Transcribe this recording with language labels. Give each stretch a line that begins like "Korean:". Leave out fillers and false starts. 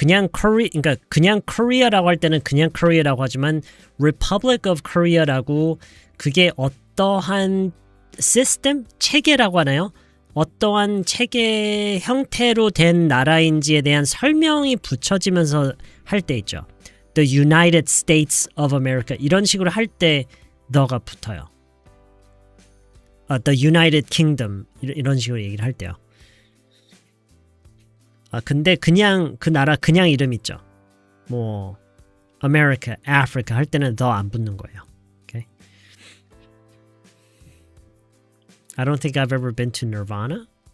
Korean: 그냥 그러니까 그냥 Korea라고 할 때는 그냥 Korea라고 하지만 Republic of Korea라고 그게 어떠한 시스템, 체계라고 하나요? 어떠한 체계 형태로 된 나라인지에 대한 설명이 붙여지면서 할 때 있죠. The United States of America 이런 식으로 할 때 the가 붙어요. The United Kingdom 이런 식으로 얘기를 할 때요. 근데 그냥 그 나라 그냥 이름 있죠. 뭐 America, Africa 할 때는 the 안 붙는 거예요.
English: Okay? I don't think I've ever been to Nirvana.